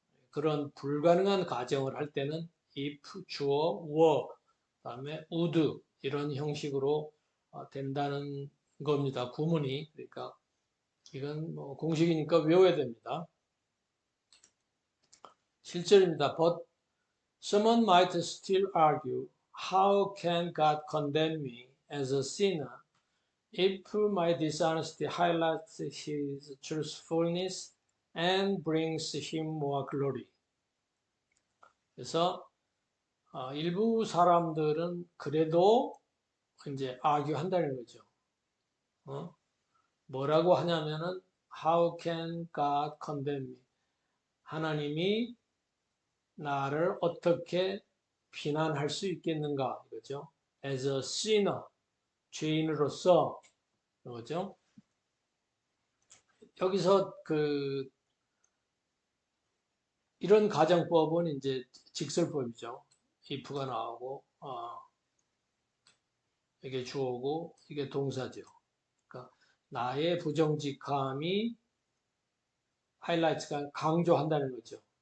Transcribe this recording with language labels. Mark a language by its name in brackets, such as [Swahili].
[Korean] 그런 불가능한 가정을 할 때는 if, 주어, were, 그다음에 would 이런 형식으로 된다는 겁니다. 구문이. 그러니까 이건 뭐 공식이니까 외워야 됩니다. 실절입니다. [English] But someone might still argue, how can God condemn me as a sinner if my dishonesty highlights his truthfulness and brings him more glory? [Korean] 그래서 일부 사람들은 그래도 이제 argue 한다는 거죠. 뭐라고 하냐면은 [English] how can God condemn me? [Korean] 하나님이 나를 어떻게 비난할 수 있겠는가 이거죠. [English] As a sinner, [Korean] 죄인으로서 이거죠. 여기서 그 이런 가정법은 이제 직설법이죠. if가 나오고 이게 주어고 이게 동사죠. 그러니까 나의 부정직함이 하이라이트가 강조한다는 거죠.